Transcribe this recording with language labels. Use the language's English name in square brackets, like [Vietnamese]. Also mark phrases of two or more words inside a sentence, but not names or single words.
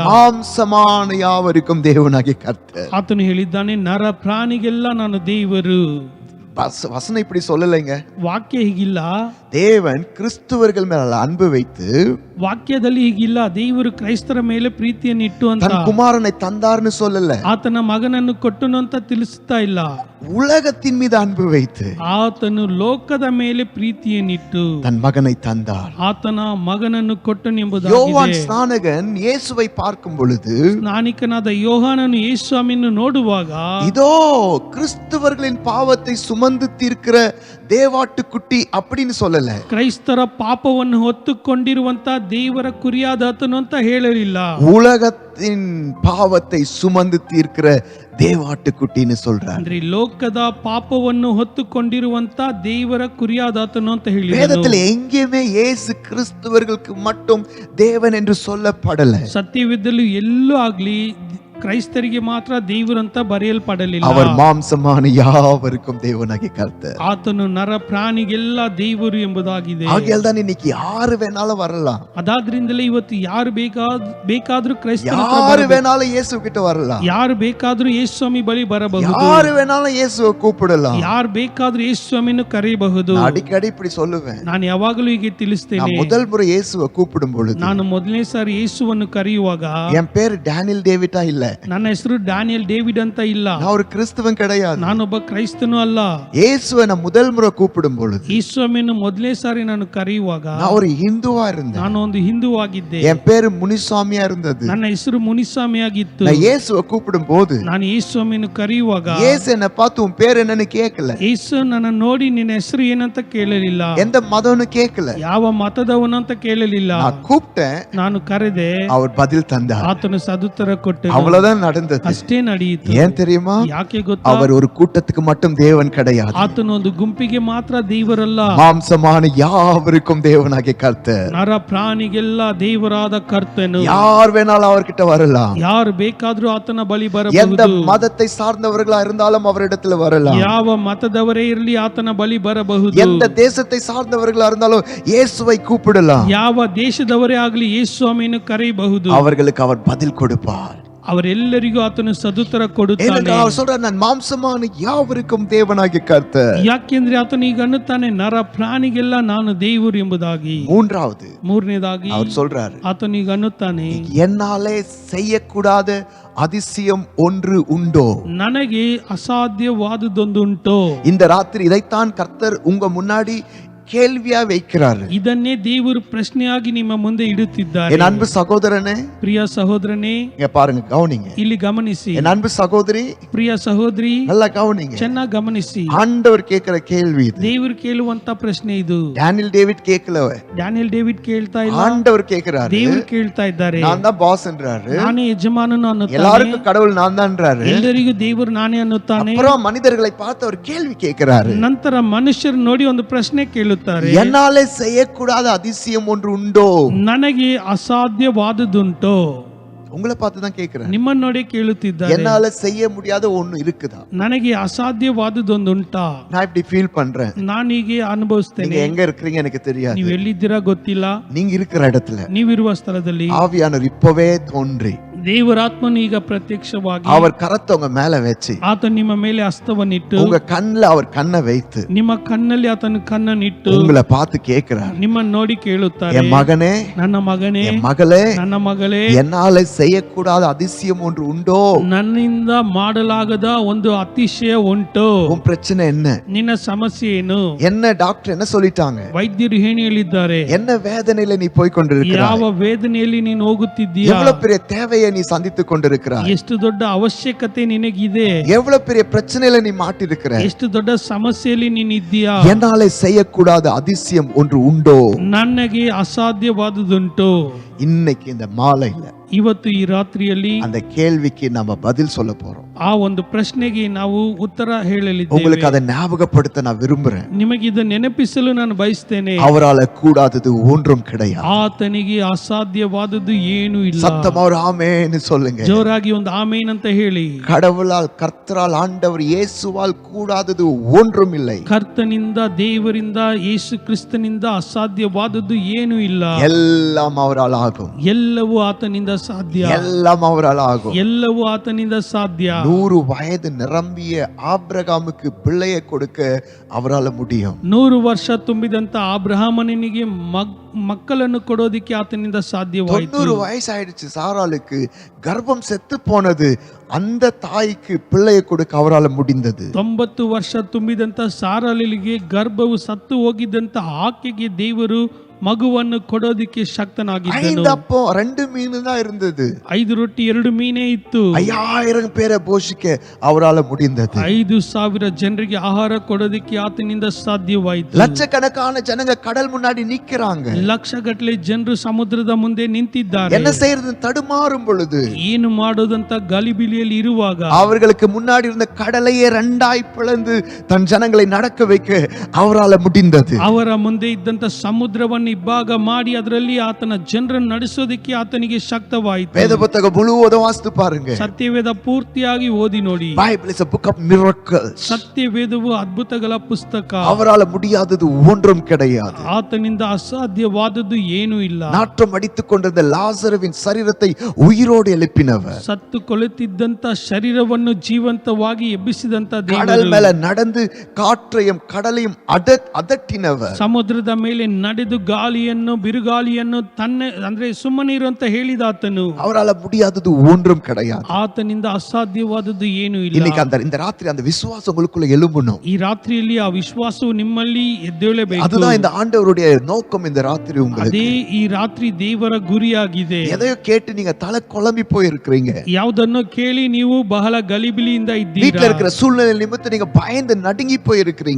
[Tamil] மாம்சமான யாவருக்கும் தேவனாகிய கர்த்தர். [Kannada] ಆತನು ಹೇಳಿದ್ದಾನೆ, ನರ ಪ್ರಾಣಿಗೆಲ್ಲ ನಾನು ದೇವರು. [Tamil] வசனம் இப்படி சொல்லலைங்க. [Kannada] ವಾಕ್ಯ ಹೀಗಿಲ್ಲ. [Tamil] தேவன் கிறிஸ்தவர்கள் மேல அன்பு வைத்து [Kannada] ವಾಕ್ಯದಲ್ಲಿ ಹೀಗಿಲ್ಲ. ದೇವರು ಕ್ರೈಸ್ತರ ಮೇಲೆ ಪ್ರೀತಿಯನ್ನು ಇಟ್ಟು ಅಂತ [Tamil] தன் குமாரனை தந்தார்னு சொல்லல. [Kannada] ಆತನ ಮಗನನ್ನು ಕೊಟ್ಟನು ಅಂತ ತಿಳಿಸುತ್ತಾ ಇಲ್ಲ. [Tamil] உலகத்தின் மீது அன்பு வைத்து [Kannada] ಆತನು ಲೋಕದ ಮೇಲೆ ಪ್ರೀತಿಯನ್ನಿಟ್ಟು [Tamil] தன் மகனை தந்தார். [Kannada] ಆತನ ಮಗನನ್ನು ಕೊಟ್ಟನು [Tamil] யோவான் [Kannada] ಎಂಬುದಾಗಿದೆ. [Tamil] ஸ்நானகன் இயேசுவை பார்க்கும் பொழுது [Kannada] ಸ್ನಾನಿಕನಾದ ಯೋಹಾನನು ಯೇಸುವನ್ನು ನೋಡುವಾಗ [Tamil] இதோ கிறிஸ்தவர்களின் பாவத்தை சுமந்து தீர்க்கிற தேவாட்டுக்குட்டி அப்படின்னு சொல்லல. [Kannada] ಕ್ರೈಸ್ತರ ಪಾಪವನ್ನು ಹೊತ್ತುಕೊಂಡಿರುವಂತ ದೇವರ ಕುರಿಯಾದಾತನು ಅಂತ ಹೇಳಲಿಲ್ಲ. [Tamil] உலகத்தின் பாவத்தை சுமந்து தீர்க்கிற தேவாட்டுக்குட்டின்னு சொல்றார். [Kannada] ಅಂದ್ರೆ ಲೋಕದ ಪಾಪವನ್ನು ಹೊತ್ತುಕೊಂಡಿರುವಂತ ದೇವರ ಕುರಿಯಾದಾತನು ಅಂತ ಹೇಳಿದರು. [Tamil] வேதத்துல எங்கேயுமே இயேசு கிறிஸ்தவர்களுக்கு மட்டும் தேவன் என்று சொல்லப்படல. [Kannada] ಸತ್ಯವಿದ್ದಲು ಎಲ್ಲೂ ಆಗ್ಲಿ ಕ್ರೈಸ್ತರಿಗೆ ಮಾತ್ರ ದೇವರು ಅಂತ ಬರೆಯಲ್ಪಡಲಿಲ್ಲ. [Tamil] அவர் மாம்சமான யாவருக்கும் தேவனாகிய கர்த்தர். [Kannada] ಆತನು ನರ ಪ್ರಾಣಿಗೆಲ್ಲ ದೇವರು ಎಂಬುದಾಗಿದೆ. [Tamil] ஆகையால் தான் இன்னைக்கு யாரு வேணாலும் வரலாம். [Kannada] ಅದಾದ್ರಿಂದಲೇ ಇವತ್ತು ಯಾರು ಬೇಕಾದ್ರೂ ಕ್ರೈಸ್ತರ ಹತ್ರ [Tamil] யாரு [Kannada] ಬರಬಹುದು. [Tamil] வேணாலும் இயேசு கிட்ட வரலாம். [Kannada] ಯಾರು ಬೇಕಾದ್ರೂ ಯೇಸು ಸ್ವಾಮಿ ಬಳಿ ಬರಬಹುದು. [Tamil] யாரு வேணாலும் இயேசுவை கூப்பிடலாம். [Kannada] ಯಾರು ಬೇಕಾದ್ರೂ ಯೇಸು ಸ್ವಾಮಿಯನ್ನು ಕರೆಯಬಹುದು. [Tamil] நான் அடிக்கடி இப்படி சொல்லுவேன். [Kannada] ನಾನು ಯಾವಾಗಲೂ ಹೀಗೆ ತಿಳಿಸ್ತೇನೆ. [Tamil] நான் முதல் முறை இயேசுவை கூப்பிடும் பொழுது [Kannada] ನಾನು ಮೊದಲನೇ ಸಾರಿ ಯೇಸುವನ್ನು ಕರೆಯುವಾಗ [Tamil] என் பேரு டேனியல் டேவிட்டா இல்ல. [Kannada] ನನ್ನ ಹೆಸರು ಡ್ಯಾನಿಯಲ್ ಡೇವಿಡ್ ಅಂತ ಇಲ್ಲ. [Tamil] நான் ஒரு கிறிஸ்தவன் கிடையாது. [Kannada] ನಾನೊಬ್ಬ ಕ್ರೈಸ್ತನು ಅಲ್ಲ. [Tamil] இயேசுவை நான் முதல் முறை கூப்பிடும் பொழுது [Kannada] ಯೇಸು ಸ್ವಾಮಿಯನ್ನು ಮೊದಲನೇ ಸಾರಿ ನಾನು ಕರೆಯುವಾಗ [Tamil] நான் ஒரு இந்துவா இருந்தேன். [Kannada] ನಾನು ಒಂದು ಹಿಂದೂ ಆಗಿದ್ದೆ. [Tamil] என் பேரு முனிசாமியா இருந்தது. [Kannada] ನನ್ನ ಹೆಸರು ಮುನಿಸ್ವಾಮಿ ಆಗಿತ್ತು. [Tamil] நான் இயேசுவை கூப்பிடும் போது [Kannada] ನಾನು ಯೇಸು ಸ್ವಾಮಿಯನ್ನು ಕರೆಯುವಾಗ [Tamil] இயேசு என்ன பார்த்து உன் பேர் என்னன்னு கேட்கல. [Kannada] ಯೇಸು ನನ್ನ ನೋಡಿ ನಿನ್ನ ಹೆಸರು ಏನಂತ ಕೇಳಲಿಲ್ಲ. [Tamil] எந்த மதம்னு கேட்கல. [Kannada] ಯಾವ ಮತದವನು ಅಂತ ಕೇಳಲಿಲ್ಲ. [Tamil] நான் கூப்பிட்டேன், [Kannada] ನಾನು ಕರೆದೆ, [Tamil] அவர் பதில் தந்தார். [Kannada] ಆತನು ಸದುತ್ತರ ಕೊಟ್ಟನು. [Tamil] அவ்வளவுதான் நடந்தது. [Kannada] ಅಷ್ಟೇ ನಡೆಯಿತು. [Tamil] ஏன் தெரியுமா? [Kannada] ಯಾಕೆ ಗೊತ್ತಾ? [Tamil] அவர் ஒரு கூட்டத்துக்கு மட்டும் தேவன் கிடையாது. [Kannada] ಆತನು ಒಂದು ಗುಂಪಿಗೆ ಮಾತ್ರ ದೇವರಲ್ಲ. [Tamil] மாம்சமான யாவருக்கும் தேவனாகிய கர்த்தர். [Kannada] ನರ ಪ್ರಾಣಿಗೆಲ್ಲ ದೇವರಾದ ಕರ್ತನು. [Tamil] யார் வேணாலும் அவர்கிட்ட வரலாம். [Kannada] ಯಾರು ಬೇಕಾದ್ರೂ ಆತನ ಬಳಿ [Tamil] எந்த [Kannada] ಬರಬಹುದು. [Tamil] மதத்தை சார்ந்தவர்களா இருந்தாலும் அவரிடத்துல வரலாம். [Kannada] ಯಾವ ಮತದವರೇ ಇರಲಿ ಆತನ ಬಳಿ ಬರಬಹುದು. [Tamil] எந்த தேசத்தை சார்ந்தவர்களா இருந்தாலும் இயேசுவை கூப்பிடலாம். [Kannada] ಯಾವ ದೇಶದವರೇ ಆಗಲಿ ಯೇಸು ಸ್ವಾಮಿಯನ್ನು ಕರೆಯಬಹುದು. [Tamil] அவர்களுக்கு அவர் பதில் கொடுப்பார். [Kannada] ಅವರೆಲ್ಲರಿಗೂ ಆತನು ಸದುತ್ತರ ಕೊಡುತ್ತಾನೆ. [Tamil] அவர் சொல்றார், நான் மாம்சமான யாவருக்கும் தேவனாகிய கர்த்தர். [Kannada] ಯಾಕೆಂದ್ರೆ ಆತನು ಈಗ ಅನ್ನುತ್ತಾನೆ, ನರ ಪ್ರಾಣಿಗೆಲ್ಲ ನಾನು ದೇವರು ಎಂಬುದಾಗಿ. ಮೂರನೇದಾಗಿ [Tamil] அவர் சொல்றாரு, [Kannada] ಆತನು ಈಗ ಅನ್ನುತ್ತಾನೆ, [Tamil] என்னாலே செய்யக்கூடாத அதிசயம் ஒன்று உண்டோ? [Kannada] ನನಗೆ ಅಸಾಧ್ಯವಾದುದೊಂದುಂಟೋ? [Tamil] இந்த ராத்திரி இதைத்தான் கர்த்தர் உங்க முன்னாடி கேள்வியா வைக்கிறாரு. [Kannada] ಇದನ್ನೇ ದೇವರು ಪ್ರಶ್ನೆಯಾಗಿ ನಿಮ್ಮ ಮುಂದೆ ಇಡುತ್ತಿದ್ದಾರೆ. [Tamil] என் அன்பு சகோதரனே, [Kannada] ಪ್ರಿಯ ಸಹೋದರನೇ, [Tamil] இங்க பாருங்க, கவனிங்க. [Kannada] ಇಲ್ಲಿ ಗಮನಿಸಿ. [Tamil] என் அன்பு சகோதரி, [Kannada] ಪ್ರಿಯ ಸಹೋದರಿ, [Tamil] நல்லா கவனிங்க. [Kannada] ಚೆನ್ನಾಗಿ ಗಮನಿಸಿ. [Tamil] ஆண்டவர் கேட்கிற கேள்வி இது. [Kannada] ದೇವರು ಕೇಳುವಂತ ಪ್ರಶ್ನೆ ಇದು. [Tamil] டேனியல் டேவிட் கேட்கல, [Kannada] ಡ್ಯಾನಿಯಲ್ ಡೇವಿಡ್ ಕೇಳ್ತಾ ಇಲ್ಲ, [Tamil] ஆண்டவர் கேட்கிறாரு. [Kannada] ದೇವರು ಕೇಳ್ತಾ ಇದ್ದಾರೆ. [Tamil] நான் தான் பாஸ் என்றாரு. [Kannada] ನಾನೇ ಯಜಮಾನನು ಅನ್ನುತ್ತಾನೆ. [Tamil] எல்லாருக்கும் கடவுள் நான் தான்ன்றாரு. [Kannada] ಎಲ್ಲರಿಗೂ ದೇವರು ನಾನೇ ಅನ್ನುತ್ತಾನೆ. [Tamil] அப்புறம் மனிதர்களை பார்த்து அவர் கேள்வி கேட்கிறாரு. [Kannada] ನಂತರ ಮನುಷ್ಯರು ನೋಡಿ ಒಂದು ಪ್ರಶ್ನೆ ಕೇಳುತ್ತಾರೆ, [Tamil] என்னாலே செய்யக்கூடாத அதிசயம் ஒன்று உண்டோ? [Kannada] ನನಗೆ ಅಸಾಧ್ಯವಾದುದುಂಟೋ? [Tamil] உங்களை பார்த்து தான் கேட்கிறேன். [Kannada] ನಿಮ್ಮನ್ನು ನೋಡಿ ಕೇಳುತ್ತಿದ್ದಾರೆ, [Tamil] என்னால செய்ய முடியாத ஒண்ணு இருக்குதா? [Kannada] ನನಗೆ ಅಸಾಧ್ಯವಾದುದೊಂದುಂಟಾ? [Tamil] நான் இப்படி ஃபீல் பண்றேன். [Kannada] ನಾನು ಹೀಗೆ ಅನುಭವಿಸ್ತೇನೆ. [Tamil] நீங்க எங்க இருக்கீங்க எனக்கு தெரியாது. [Kannada] ನೀವು ಎಲ್ಲಿದ್ದೀರಾ ಗೊತ್ತಿಲ್ಲ. [Tamil] நீங்க இருக்கிற இடத்துல [Kannada] ನೀವಿರುವ ಸ್ಥಳದಲ್ಲಿ [Tamil] ஆவியானவர் இப்பவே தோன்றி [Kannada] ದೇವರ ಆತ್ಮನು ಈಗ ಪ್ರತ್ಯಕ್ಷವಾಗಿ [Tamil] அவர் கரத்தை உங்க மேல வச்சு [Kannada] ಆತ ನಿಮ್ಮ ಮೇಲೆ ಹಸ್ತವನ್ನಿಟ್ಟು [Tamil] உங்க கண்ணுல அவர் கண்ணை வைத்து [Kannada] ನಿಮ್ಮ ಕಣ್ಣಲ್ಲಿ ಆತನ ಕಣ್ಣನ್ನಿಟ್ಟು [Tamil] உங்களை பார்த்து கேட்கிறார், [Kannada] ನಿಮ್ಮನ್ನು ನೋಡಿ ಕೇಳುತ್ತಾರೆ, [Tamil] என் மகனே, [Kannada] ನನ್ನ ಮಗನೇ, [Tamil] என் மகளே, [Kannada] ನನ್ನ ಮಗಳೇ, [Tamil] என்னால செய்யக்கூடாத அதிசயம் ஒன்று உண்டோ? [Kannada] ನನ್ನಿಂದ ಮಾಡಲಾಗದ ಒಂದು ಅತಿಶಯ ಉಂಟು. [Tamil] உன் பிரச்சனை என்ன? [Kannada] ನಿನ್ನ ಸಮಸ್ಯೆ ಏನು? [Tamil] என்ன டாக்டர் என்ன சொல்லிட்டாங்க? [Kannada] ವೈದ್ಯರು ಏನು ಹೇಳಿದ್ದಾರೆ? [Tamil] என்ன வேதனையில நீ போய் கொண்டிருக்கிறாய்? [Kannada] ಯಾವ ವೇದನೆಯಲ್ಲಿ ನೀನು ಹೋಗುತ್ತಿದ್ದೀಯಾ? [Tamil] எவ்வளவு பெரிய தேவையை நீ சந்தித்துக் கொண்டிருக்கிறாய்? [Kannada] ಎಷ್ಟು ದೊಡ್ಡ ಅವಶ್ಯಕತೆ ನಿನಗಿದೆ? [Tamil] எவ்வளவு பெரிய பிரச்சனையில நீ மாட்டிருக்கிறாய்? [Kannada] ಎಷ್ಟು ದೊಡ್ಡ ಸಮಸ್ಯೆಯಲ್ಲಿ ನೀನಿದ್ದೀಯಾ? [Tamil] என்னால செய்யக்கூடாத அதிசயம் ஒன்று உண்டோ? [Kannada] ನನಗೆ ಅಸಾಧ್ಯವಾದುದುಂಟು. [Tamil] இன்னைக்கு இந்த மாலையில [Kannada] ಇವತ್ತು ಈ ರಾತ್ರಿಯಲ್ಲಿ [Tamil] அந்த கேள்விக்கு நம்ம பதில் சொல்ல போறோம். [Kannada] ಆ ಒಂದು ಪ್ರಶ್ನೆಗೆ ನಾವು ಉತ್ತರ ಹೇಳಲಿದ್ದೇವೆ. [Tamil] உங்களுக்கு அதை ஞாபகப்படுத்த நான் விரும்புறேன். [Kannada] ನಿಮಗೆ ಇದು ನೆನಪಿಸಲು ನಾನು ಬಯಸ್ತೇನೆ. [Tamil] அவரால கூடாதது ஒன்றும் கிடையாது. [Kannada] ಆತನಿಗೆ ಅಸಾಧ್ಯವಾದದ್ದು ಏನೂ ಇಲ್ಲ. [Tamil] சத்தமா ஒரு ஆமென்னு சொல்லுங்க. [Kannada] ಜೋರಾಗಿ ಒಂದು ಆಮೇನ್ ಅಂತ ಹೇಳಿ. [Tamil] கடவுளால், கர்த்தரால், ஆண்டவர் இயேசுவால் கூடாதது ஒன்றும் இல்லை. [Kannada] ಕರ್ತನಿಂದ, ದೇವರಿಂದ, ಯೇಸು ಕ್ರಿಸ್ತನಿಂದ ಅಸಾಧ್ಯವಾದದ್ದು ಏನೂ ಇಲ್ಲ. [Tamil] எல்லாம் அவரால் ஆகும். [Kannada] ಎಲ್ಲವೂ ಆತನಿಂದ ಸಾಧ್ಯ. [Tamil] எல்லாம் அவரால் ஆகும். [Kannada] ಎಲ್ಲವೂ ಆತನಿಂದ ಸಾಧ್ಯ. [Tamil] 100 வயது நிரம்பிய ஆபிரகாமுக்கு பிள்ளையை கொடுக்க அவரால முடியும். [Kannada] 100 ವರ್ಷ ತುಂಬಿದಂತ ಅಬ್ರಹಾಮನಿಗೆ ಮಕ್ಕಳನ್ನು ಕೊಡೋದಿಕ್ಕೆ ಆತನಿಂದ ಸಾಧ್ಯವಾಯಿತು. [Tamil] 90 வயசாயிடுச்சு சாராளுக்கு, கர்ப்பம் செத்து போனது, அந்த தாய்க்கு பிள்ளையை கொடுக்க அவரால முடிந்தது. [Kannada] 90 ವರ್ಷ ತುಂಬಿದಂತ ಸಾರಾಳಿಗೆ ಗರ್ಭವು ಸತ್ತು ಹೋಗಿದ್ದಂತ ಆಕೆಗೆ ದೇವರು ಮಗುವನ್ನು ಕೊಡೋದಿಕ್ಕೆ ಶಕ್ತನಾಗಿದ್ದನು. [Tamil] 5 அப்பம் 2 மீன் தான் இருந்தது. [Kannada] 5 ರೊಟ್ಟಿ 2 ಮೀನೇ ಇತ್ತು. [Tamil] 5000 பேரை போஷிக்க அவரால முடிந்தது. [Kannada] 5000 ಜನರಿಗೆ ಆಹಾರ ಕೊಡೋದಿಕ್ಕೆ ಆತನಿಂದ ಸಾಧ್ಯವಾಯಿತು. [Tamil] லட்சக்கணக்கான ஜனங்க கடல் முன்னாடி நிக்கிறாங்க. [Kannada] ಲಕ್ಷಗಟ್ಟಲೆ ಜನರು ಸಮುದ್ರದ ಮುಂದೆ ನಿಂತಿದ್ದಾರೆ. [Tamil] என்ன செய்யறது தடுமாறும் பொழுது, [Kannada] ಏನು ಮಾಡೋದಂತ ಗಲಿಬಿಲಿಯಲ್ಲಿ ಇರುವಾಗ, [Tamil] அவர்களுக்கு முன்னாடி இருந்த கடலையே 2ஆய் பிளந்து தன் ஜனங்களை நடக்க வைக்க அவரால முடிந்தது. [Kannada] ಅವರ ಮುಂದೆ ಇದ್ದಂತ ಸಮುದ್ರವನ್ನು ಇಬ್ಬಾಗ ಮಾಡಿ ಅದರಲ್ಲಿ ಆತನ ಜನರನ್ನು ನಡೆಸೋದಕ್ಕೆ ಆತನಿಗೆ ಶಕ್ತವಾಯಿತು. [Tamil] வேத புத்தகம் முழுவதும் வாசித்து பாருங்க. [Kannada] ಸತ್ಯವೇದ ಪೂರ್ತಿಯಾಗಿ ಓದಿ ನೋಡಿ. [English] Bible is a book of miracles. [Kannada] ಸತ್ಯವೇದವು ಅದ್ಭುತಗಳ ಪುಸ್ತಕ. [Tamil] அவரால முடியாதது ஒன்றும் கிடையாது. [Kannada] ಆತನಿಂದ ಅಸಾಧ್ಯವಾದದ್ದು ಏನೂ ಇಲ್ಲ. [Tamil] நாற்றம் அடித்துக் கொண்டிருந்த லாசருவின் சரீரத்தை உயிரோடு எழுப்பினவர், [Kannada] ಸತ್ತು ಕೊಳೆತಿದ್ದಂತ ಶರೀರವನ್ನು ಜೀವಂತವಾಗಿ ಎಬ್ಬಿಸಿದಂತ [Tamil] கடல் [Kannada] ದೇವರು, [Tamil] மேல நடந்து காற்றையும் கடலையும் அதட்டினவர், [Kannada] ಸಮುದ್ರದ ಮೇಲೆ ನಡೆದು ಗಾಳಿಯನ್ನು ಬಿರುಗಾಳಿಯನ್ನು ಅಂದ್ರೆ ಸುಮ್ಮನಿರು ಅಂತ ಹೇಳಿದಾತನು. [Tamil] அவரால முடியாதது ஒன்றும் கிடையாது. [Kannada] ಆತನಿಂದ ಅಸಾಧ್ಯವಾದದ್ದು ಏನೂ ಇಲ್ಲ. [Tamil] இன்னைக்கு இந்த ராத்திரி அந்த விசுவாசம் உங்களுக்குள்ள எழும்பணும். [Kannada] ಈ ರಾತ್ರಿಯಲ್ಲಿ ಆ ವಿಶ್ವಾಸವು ನಿಮ್ಮಲ್ಲಿ ಎದ್ದೇಳಬೇಕು. [Tamil] அதுதான் இந்த ஆண்டவருடைய நோக்கம் இந்த ராத்திரி உங்களுக்கு. [Kannada] ಅದೇ ಈ ರಾತ್ರಿ ದೇವರ ಗುರಿಯಾಗಿದೆ. [Tamil] எதையோ கேட்டு நீங்க தலை குழம்பி போய் இருக்கிறீங்க. [Kannada] ಯಾವುದನ್ನು ಕೇಳಿ ನೀವು ಬಹಳ ಗಲಿಬಿಲಿಯಿಂದ [Tamil] வீட்ல [Kannada] ಇದ್ದೀರಾ. [Tamil] இருக்கிற சூழ்நிலை நிமித்தம் நீங்க பயந்து நடுங்கி போய் இருக்கிறீங்க.